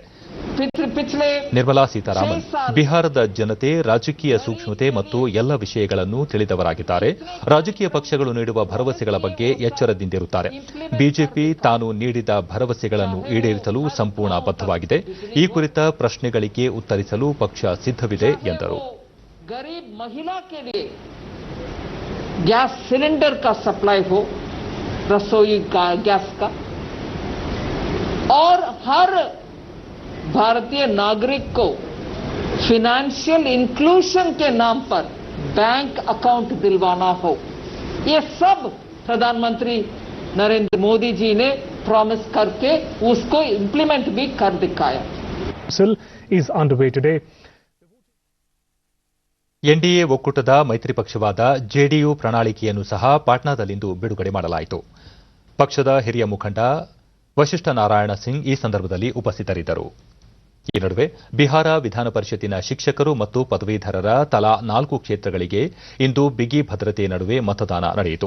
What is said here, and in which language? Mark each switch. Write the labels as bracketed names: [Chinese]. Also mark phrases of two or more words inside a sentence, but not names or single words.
[Kannada] ನಿರ್ಮಲಾ ಸೀತಾರಾಮನ್ ಬಿಹಾರದ ಜನತೆ ರಾಜಕೀಯ ಸೂಕ್ಷ್ಮತೆ ಮತ್ತು ಎಲ್ಲ ವಿಷಯಗಳನ್ನು ತಿಳಿದವರಾಗಿದ್ದಾರೆ. ರಾಜಕೀಯ ಪಕ್ಷಗಳು ನೀಡುವ ಭರವಸೆಗಳ ಬಗ್ಗೆ ಎಚ್ಚರದಿಂದಿರುತ್ತಾರೆ. ಬಿಜೆಪಿ ತಾನು ನೀಡಿದ ಭರವಸೆಗಳನ್ನು ಈಡೇರಿಸಲು ಸಂಪೂರ್ಣ ಬದ್ಧವಾಗಿದೆ. ಈ ಕುರಿತ ಪ್ರಶ್ನೆಗಳಿಗೆ ಉತ್ತರಿಸಲು ಪಕ್ಷ ಸಿದ್ಧವಿದೆ ಎಂದರು. [Hindi] गरीब महिला के लिए [English] gas cylinder [Hindi] का सप्लाई हो, रसोई का गैस का, और हर भारतीय नागरिक को [English] financial inclusion [Hindi] के नाम पर [English] bank account [Hindi] दिलवाना हो, ये सब प्रधानमंत्री नरेंद्र मोदी जी ने प्रॉमिस करके उसको इंप्लीमेंट भी कर दिखाया. [English] is underway today. [Kannada] ಎನ್ಡಿಎ ಒಕ್ಕೂಟದ ಮೈತ್ರಿ ಪಕ್ಷವಾದ ಜೆಡಿಯು ಪ್ರಣಾಳಿಕೆಯನ್ನು ಸಹ ಪಾಟ್ನಾದಲ್ಲಿಂದು ಬಿಡುಗಡೆ ಮಾಡಲಾಯಿತು. ಪಕ್ಷದ ಹಿರಿಯ ಮುಖಂಡ ವಶಿಷ್ಠ ನಾರಾಯಣ ಸಿಂಗ್ ಈ ಸಂದರ್ಭದಲ್ಲಿ ಉಪಸ್ಥಿತರಿದ್ದರು. ಈ ನಡುವೆ ಬಿಹಾರ ವಿಧಾನ ಪರಿಷತ್ತಿನ ಶಿಕ್ಷಕರು ಮತ್ತು ಪದವೀಧರರ ತಲಾ 4 ಕ್ಷೇತ್ರಗಳಿಗೆ ಇಂದು ಬಿಗಿ ಭದ್ರತೆ ನಡುವೆ ಮತದಾನ ನಡೆಯಿತು.